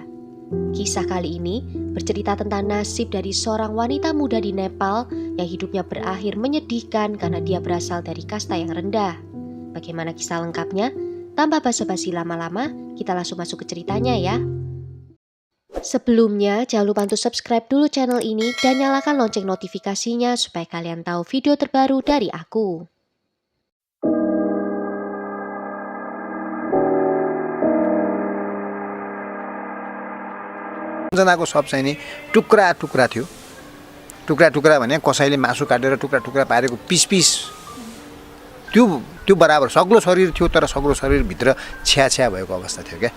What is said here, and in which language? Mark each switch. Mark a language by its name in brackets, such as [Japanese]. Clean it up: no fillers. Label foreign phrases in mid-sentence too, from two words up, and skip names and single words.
[Indonesian] Kisah kali ini bercerita tentang nasib dari seorang wanita muda di Nepal yang hidupnya berakhir menyedihkan karena dia berasal dari kasta yang rendah. Bagaimana kisah lengkapnya? Tanpa basa-basi lama-lama, kita langsung masuk ke ceritanya ya. Sebelumnya, jangan lupa untuk subscribe dulu channel ini dan nyalakan lonceng notifikasinya supaya kalian tahu video terbaru dari aku. [Nepali] जनाको सब चाहिँ नि टुक्रा टुक्रा थियो। टुक्रा टुक्रा भने कसैले मासु काटेर टुक्रा टुक्रा पारेको [English] piece piece [Nepali] त्यो बराबर सग्लो शरीर थियो, तर सग्लो शरीरभित्र छ्या छ्या भएको अवस्था थियो क्या।